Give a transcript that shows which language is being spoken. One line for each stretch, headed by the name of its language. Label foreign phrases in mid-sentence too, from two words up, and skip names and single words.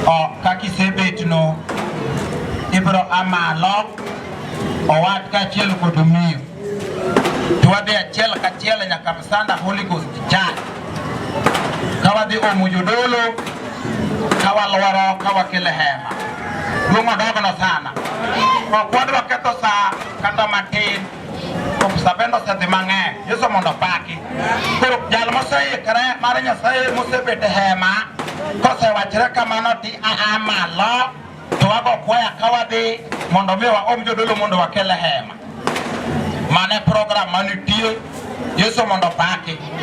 Luo (Kenya and Tanzania): O kaki sebet no ibro amalo o wat ka chiel kodumiyo tuwade achiel ka chiel nyaka msanda Holy Ghost Church kawadi omujodolo kawalwaro kawakele hema duong' odogono sana ok wadwa ketho sa kata matin sabendo sedhi mang'eny Yesu mondo paki koro jal moseikre mar Nyasaye mosebet e hema kosewachre kamano ti malo to wago kwaya kawadhi mondo mi waom jodolo mondo wakele hema mane program manitie Yesu mondo paki